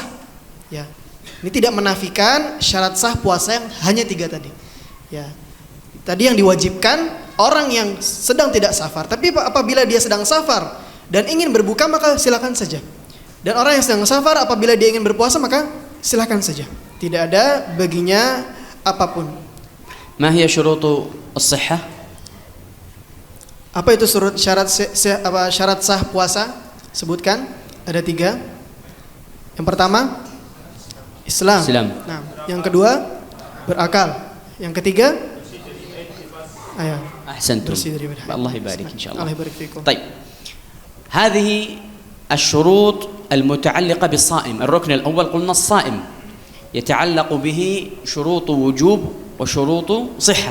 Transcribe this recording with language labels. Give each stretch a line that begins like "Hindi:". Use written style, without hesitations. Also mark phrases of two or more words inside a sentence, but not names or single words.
Indonesian: Ya, ini tidak menafikan syarat sah puasa yang hanya 3 tadi. Ya, tadi yang diwajibkan orang yang sedang tidak safar, tapi apabila dia sedang safar dan ingin berbuka maka silakan saja. Dan orang yang sedang safar apabila dia ingin berpuasa maka silakan saja. Tidak ada baginya apapun.
Arabic: ما هي شروط الصحة?
Indonesian: Apa itu syarat sah puasa? Sebutkan. Ada 3. Yang pertama Islam. Nah, yang kedua berakal. Yang ketiga
Arabic: أحسنتم، الله يبارك إن شاء الله. الله يبارك فيكم. طيب، هذه الشروط المتعلقة بالصائم. الركن الأول قلنا الصائم يتعلق به شروط وجوب وشروط صحة.